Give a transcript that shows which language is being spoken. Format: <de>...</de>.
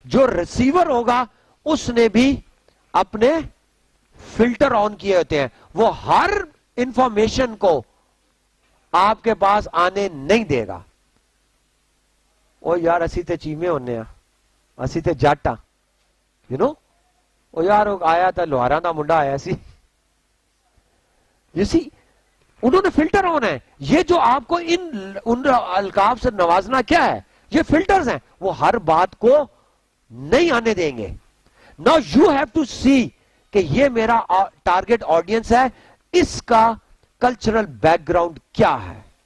<ur>جو ریسیور ہوگا اس نے بھی اپنے فلٹر آن کیے ہوتے ہیں. وہ ہر انفارمیشن کو آپ کے پاس آنے نہیں دے گا.</ur> <pa>او یار اسی تے چیمے ہونے ہیں, اسی تے جٹ ہاں,</pa> <en>you know,</en> <pa>او یار</pa> <ur>آیا تھا</ur> <pa>لوہارا دا منڈا آیا سی.</pa> <ur>انہوں نے فلٹر ہونا ہے. یہ جو آپ کو ان القاب سے نوازنا کیا ہے, یہ فلٹرز ہیں, وہ ہر بات کو نہیں آنے دیں گے.</ur> <en>Now you have to see</en> <ur>کہ یہ میرا ٹارگٹ آڈینس ہے, اس کا کلچرل بیک گراؤنڈ کیا ہے.</ur>